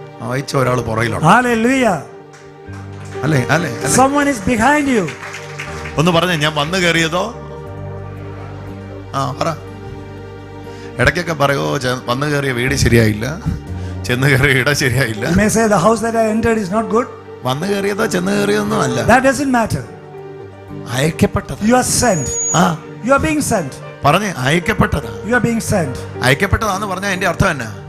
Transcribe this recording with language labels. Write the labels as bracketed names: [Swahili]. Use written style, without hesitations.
[Malayalam] അയച്ച ഒരാൾ പുറകിലാണ്. [English] Hallelujah. [Malayalam] അല്ലേ? [English] Someone is behind you. [Malayalam] ഒന്ന് പറഞ്ഞേ, ഞാൻ വന്നു കയറിയതോ? പറ. ഇടയ്ക്കൊക്കെ പറയോ, വന്നു കയറിയ വീട് ശരിയായില്ല, ചെന്ന് കയറിയ ഇട ശരിയായില്ല. [English] You may say the house that I entered is not good. [Malayalam] വന്നു കയറിയതോ ചെന്ന് കയറിയതൊന്നും അല്ല. [English] That doesn't matter. [Malayalam] അയക്കപ്പെട്ടത്. [English] You are sent. You are being sent. [Malayalam] പറഞ്ഞേ, അയക്കപ്പെട്ടതാ. [English] You are being sent. [Malayalam] അയക്കപ്പെട്ടതാന്ന് പറഞ്ഞാൽ അതിന്റെ അർത്ഥം എന്നാ?